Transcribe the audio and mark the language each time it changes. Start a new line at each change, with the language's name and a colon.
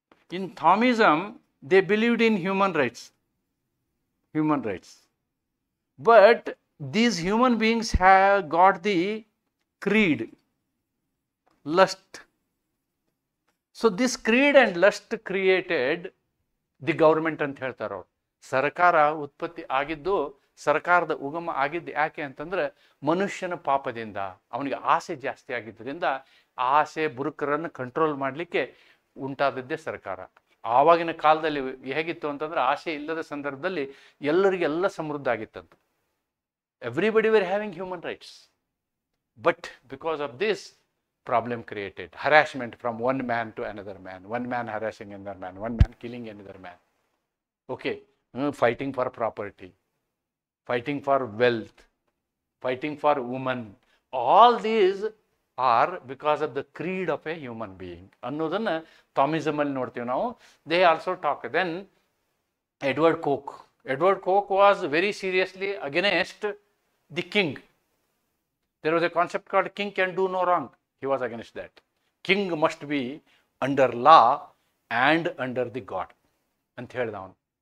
English: In Thomism, they believed in human rights. But these human beings have got the creed, lust. So this creed and lust created the government
Kannada: ಅಂತ ಹೇಳ್ತಾರೆ ಅವರು. ಸರ್ಕಾರ ಉತ್ಪತ್ತಿ ಆಗಿದ್ದು, ಸರ್ಕಾರದ ಉಗಮ ಆಗಿದ್ದು ಯಾಕೆ ಅಂತಂದ್ರೆ ಮನುಷ್ಯನ ಪಾಪದಿಂದ, ಅವನಿಗೆ ಆಸೆ ಜಾಸ್ತಿ ಆಗಿದ್ದರಿಂದ ಆಸೆ ಬುರುಕರನ್ನು ಕಂಟ್ರೋಲ್ ಮಾಡಲಿಕ್ಕೆ ಉಂಟಾದದ್ದೇ ಸರ್ಕಾರ. ಆವಾಗಿನ ಕಾಲದಲ್ಲಿ ಹೇಗಿತ್ತು ಅಂತಂದ್ರೆ ಆಸೆ ಇಲ್ಲದ ಸಂದರ್ಭದಲ್ಲಿ ಎಲ್ಲರಿಗೆಲ್ಲ ಸಮೃದ್ಧ ಆಗಿತ್ತಂತ.
English: Everybody were having human rights. But because of this problem created, harassment from one man to another man, one man harassing another man, one man killing another man. Okay, fighting for property, fighting for wealth, fighting for women. All these are because of the creed of a human being.
Kannada: ಅನ್ನೋದನ್ನ Thomism ಅಲ್ಲಿ ನೋಡ್ತೀವಿ ನಾವು.
English: They also talk. Then Edward Coke was very seriously against the king. There was a concept called king can do no wrong. He was against that. King must be under law and under the God.
Kannada: ಅಂತ ಹೇಳ್ದ ಅವನು.